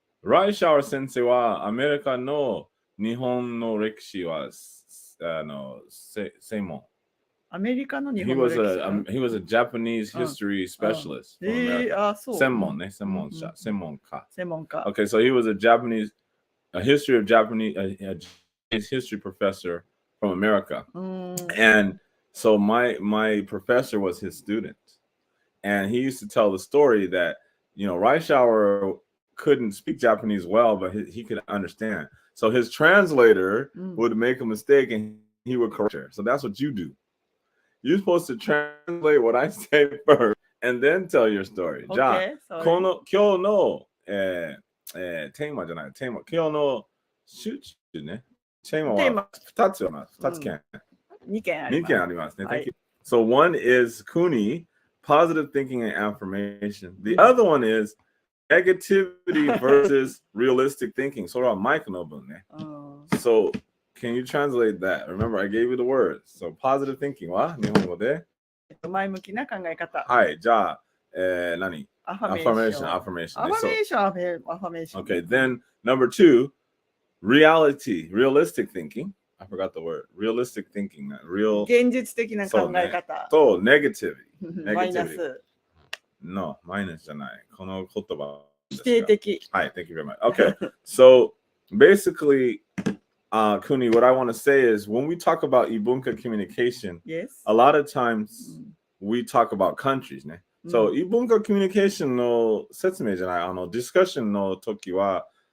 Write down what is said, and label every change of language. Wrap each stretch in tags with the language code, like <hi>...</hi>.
<ja>Reischauer 先生はアメリカの日本の歴史は専門。アメリカの日本の歴史。</ja> <en>He was a Japanese history specialist.</en> <ja>専門ね、専門家。</ja> <en>Okay, so he was a history of Japanese history professor from America. And so my professor was his student. And he used to tell the story that, you know, Reischauer couldn't speak Japanese well, but he could understand. So his translator would make a mistake and he would correct her. So that's what you do. You're supposed to translate what I say first and then tell your story.</en> <ja>じゃあ、今日のテーマじゃない、今日の集中ね。テーマは2つあります。2件ありますね。</ja> <en>Thank you. So one is Kuni, positive thinking and affirmation. The other one is negativity versus realistic thinking.</en> <ja>それはマイクの分ね。</ja> <en>So can you translate that? Remember, I gave you the words. So positive thinking</en> <ja>は日本語で前向きな考え方。はい、じゃあ、何？</ja> <en>Affirmation. Okay, then number 2, realistic thinking. I forgot the word. Realistic thinking. Real.</en> <ja>現実的な考え方。と、negativity. マイナス。 No, マイナスじゃない。この言葉。否定的。</ja> <en>はい、thank you very much. Okay, so basically, Kuni, what I want to say is when we talk about Ibunka communication, a lot of times we talk about countries, ね。</en> <ja>So, Ibunka communication の説明じゃない、discussion の時は、</ja>